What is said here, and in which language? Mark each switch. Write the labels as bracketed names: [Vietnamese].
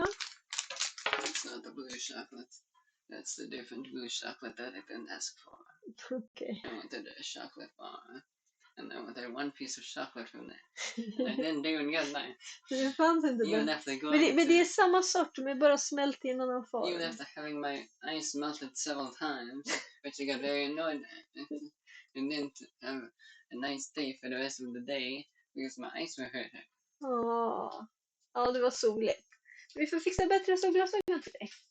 [English] It's not the blue chocolate. That's the different blue chocolate that I didn't ask for. Okay. I wanted a chocolate bar. And I wanted 1 piece of chocolate from there. And I didn't even get that. [Swedish] Det fanns inte [English] Even [Swedish] det. [English] after [Swedish] Men det är samma sort, de är bara smält i en annan form. [English] Even after having my ice melted several times, which I got very annoyed at. And didn't have a nice day for the rest of the day because my eyes were hurt. [Swedish] Ja, det var soligt. Vi får fixa bättre solglasögon till dig.